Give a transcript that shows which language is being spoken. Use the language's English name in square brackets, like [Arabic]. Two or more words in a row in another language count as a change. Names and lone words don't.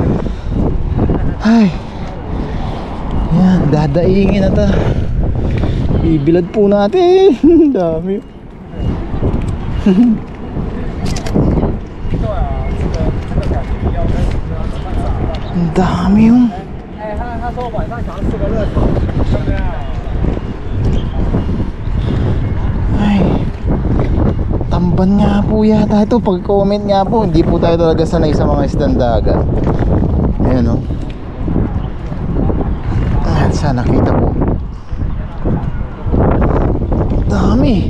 [Filipino] Ay, yan, dadaingin na ta. Ibilad po natin. Dami. Ang dami yung. [Chinese] 哎，他说晚上想要吃个热炒，要不要？ [Filipino] Ay, tamban nga po yata ito. Pag-comment nga po, hindi po tayo talaga sanay sa mga isdang dagat. Ayan o. Ayan, sana nakita po. Dami.